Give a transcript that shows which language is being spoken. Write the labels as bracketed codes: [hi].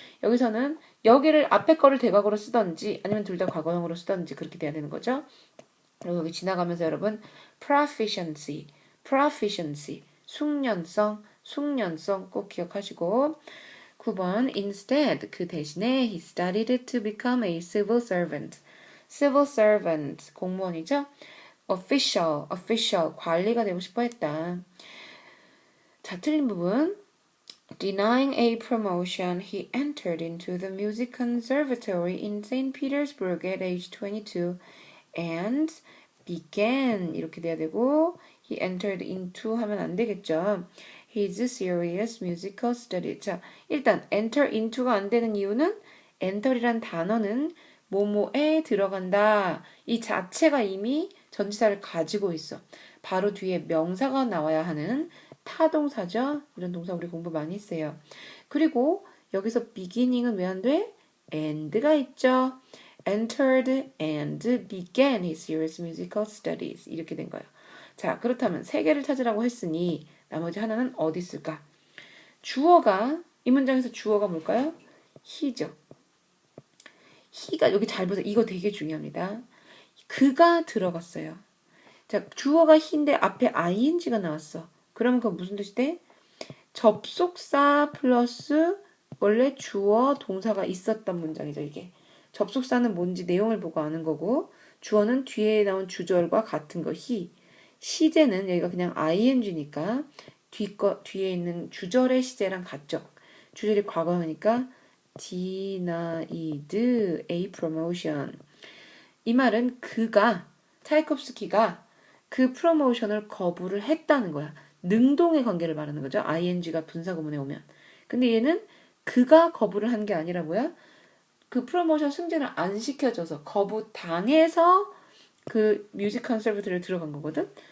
[ko] 여기서는 여기를 앞에 거를 대과거로 쓰던지 아니면 둘 다 과거형으로 쓰던지 그렇게 돼야 되는 거죠. 그리고 여기 지나가면서 여러분 proficiency, proficiency, 숙련성 꼭 기억하시고 9번 instead 그 대신에 [en] he studied to become a civil servant. [ko] civil servant 공무원이죠. official 관리가 되고 싶어 했다. 자, 틀린 부분. [en] Denying a promotion, he entered into the music conservatory in St. Petersburg at age 22 and began [ko] 이렇게 돼야 되고 [en] he entered into [ko] 하면 안 되겠죠. [en] His serious musical study. [ko] 자, 일단 enter into가 안 되는 이유는 enter이란 단어는 뭐뭐에 들어간다. 이 자체가 이미 전치사를 가지고 있어. 바로 뒤에 명사가 나와야 하는 타동사죠. 이런 동사 우리 공부 많이 했어요. 그리고 여기서 beginning은 왜 안 돼? and가 있죠. [en] entered and began his serious musical studies. [ko] 이렇게 된 거예요. 자, 그렇다면 세 개를 찾으라고 했으니 나머지 하나는 어디 있을까? 주어가 이 문장에서 주어가 뭘까요? he죠. he가 여기 잘 보세요. 이거 되게 중요합니다. 그가 들어갔어요. 자, 주어가 he인데 앞에 ing가 나왔어. 그러면 그건 무슨 뜻이 돼? 접속사 플러스 원래 주어 동사가 있었던 문장이죠, 이게. 접속사는 뭔지 내용을 보고 아는 거고 주어는 뒤에 나온 주절과 같은 거 he. 시제는 여기가 그냥 ing니까 뒤에 있는 주절의 시제랑 같죠. 주절이 과거니까 [en] denied a promotion. [ko] 이 말은 그가 차이콥스키가 그 프로모션을 거부를 했다는 거야. 능동의 관계를 말하는 거죠. ing가 분사구문에 오면. 근데 얘는 그가 거부를 한 게 아니라 뭐야? 그 프로모션 승진을 안 시켜줘서 거부당해서 그 뮤직 컨서버토리를 들어간 거거든.